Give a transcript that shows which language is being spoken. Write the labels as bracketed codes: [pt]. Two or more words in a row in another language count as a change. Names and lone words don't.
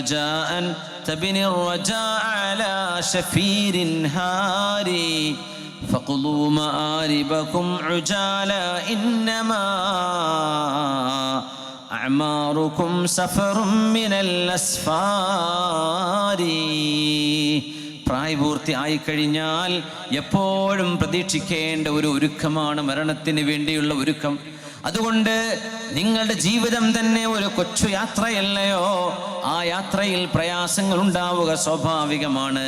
[ar] الرجاء على شفير هاري فقضوا مآربكم عجالا إنما أعماركم سفر من الأسفار. [ml] പ്രായപൂർത്തി ആയിക്കഴിഞ്ഞാൽ എപ്പോഴും പ്രതീക്ഷിക്കേണ്ട ഒരു ഒരുക്കമാണ് മരണത്തിന് വേണ്ടിയുള്ള ഒരുക്കം. അതുകൊണ്ട് നിങ്ങളുടെ ജീവിതം തന്നെ ഒരു കൊച്ചു യാത്രയല്ലയോ? ആ യാത്രയിൽ പ്രയാസങ്ങൾ ഉണ്ടാവുക സ്വാഭാവികമാണ്.